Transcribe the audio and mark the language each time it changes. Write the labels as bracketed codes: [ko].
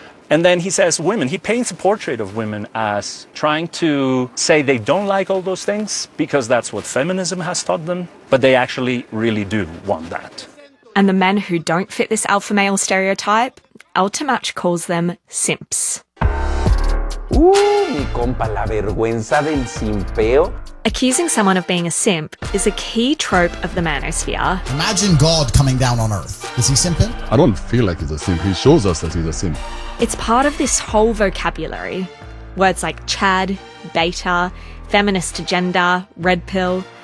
[en] And then he says women, he paints a portrait of women as trying to say they don't like all those things because that's what feminism has taught them, but they actually really do want that. And the men who don't fit this alpha male stereotype, El Tamach calls them simps. [es] Mi compa, la vergüenza del simpeo. [en] Accusing someone of being a simp is a key trope of the manosphere. Imagine God coming down on Earth. Is he simping? I don't feel like he's a simp. He shows us that he's a simp. It's part of this whole vocabulary. Words like Chad, beta, feminist agenda, red pill.